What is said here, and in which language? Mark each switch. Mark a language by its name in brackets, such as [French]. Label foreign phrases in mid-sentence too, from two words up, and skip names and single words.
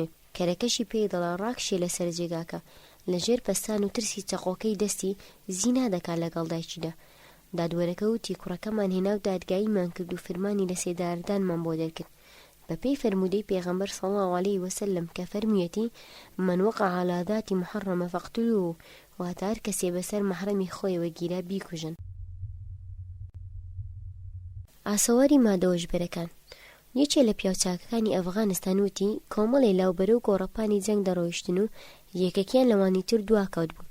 [Central Kurdish] کەرەکەشی پێی دەڵێ ڕاکشێ لەسەر جێگاکە. لەژێر پەستان و ترسی چەقۆکەی دەستی زینا دەکات لەگەڵ دایکیدا. دادوەرەکە وتی کوڕەکەمان هێناو دادگاییمان کرد و فرمانی لە سێداردانمان بۆ دەرکرد بەپێی فەرموودەی پێغەمبەر [Arabic] صلی الله علیه وسلم [Central Kurdish] کە فەرموویەتی [Arabic] من وقع على ذات محرمة فاقتلوه، [Central Kurdish] واتە هەر کەسێ بەسەر مەحرەمی خۆیەوە گیرا بیکوژن. ئاسەواری مادەوەژبەرەکان. یەکێ لە پیاوچاکەکانی ئەفغانستان وتی کۆمەڵێ لاوبەرە و گۆڕەپانی جەنگ دەڕۆیشتن و یەکێکیان لەوانی تر دواکەوت بوو.